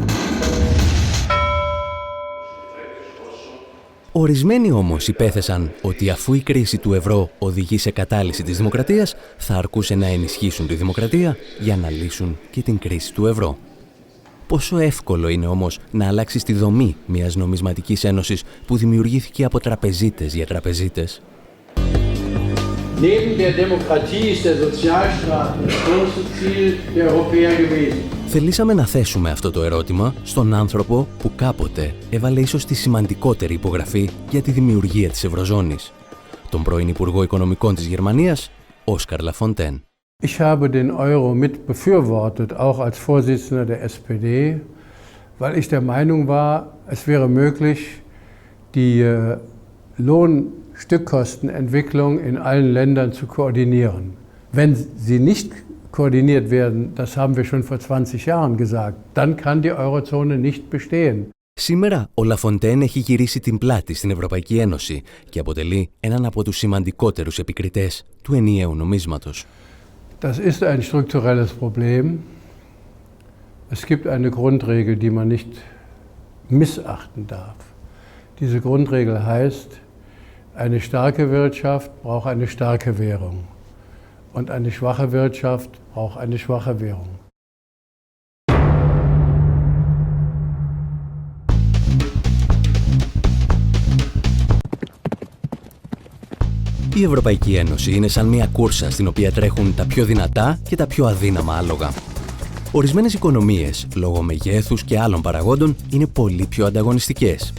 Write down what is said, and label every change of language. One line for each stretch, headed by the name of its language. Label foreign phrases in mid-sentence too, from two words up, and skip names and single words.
Greek: Ορισμένοι όμως υπέθεσαν ότι αφού η κρίση του ευρώ οδηγεί σε κατάλυση της δημοκρατίας, θα αρκούσε να ενισχύσουν τη δημοκρατία για να λύσουν και την κρίση του ευρώ. Πόσο εύκολο είναι όμως να αλλάξεις τη δομή μιας νομισματικής ένωσης που δημιουργήθηκε από τραπεζίτες για τραπεζίτες.
German: Neben der Demokratie ist der Sozialstaat das große Ziel der Europäer gewesen.
Greek: Θελήσαμε να θέσουμε αυτό το ερώτημα στον άνθρωπο που κάποτε έβαλε ίσως τη σημαντικότερη υπογραφή για τη δημιουργία της Ευρωζώνης, τον πρώην Υπουργό Οικονομικών της Γερμανίας, Όσκαρ Λαφοντέν.
German: Ich habe den Euro mit befürwortet, auch als Vorsitzender der SPD, weil ich der Meinung war, es wäre möglich, die Lohnstückkostenentwicklung in allen Ländern zu koordinieren. Wenn sie nicht koordiniert werden, das haben wir schon vor 20 Jahren gesagt, dann kann die Eurozone nicht bestehen.
Greek: Σήμερα ο Λαφοντέν έχει γυρίσει την πλάτη στην Ευρωπαϊκή Ένωση και αποτελεί έναν από τους σημαντικότερους επικριτές του ενιαίου νομίσματος.
German: Das ist ein strukturelles Problem. Es gibt eine Grundregel, die man nicht missachten darf. Diese Grundregel heißt, Eine starke Wirtschaft braucht eine starke Währung. Und eine schwache Wirtschaft braucht eine schwache Währung.
Greek: Η Ευρωπαϊκή Ένωση είναι σαν μια κούρσα στην οποία τρέχουν τα πιο δυνατά και τα πιο αδύναμα άλογα. Ορισμένες οικονομίες, λόγω μεγέθους και άλλων παραγόντων, είναι πολύ πιο ανταγωνιστικές.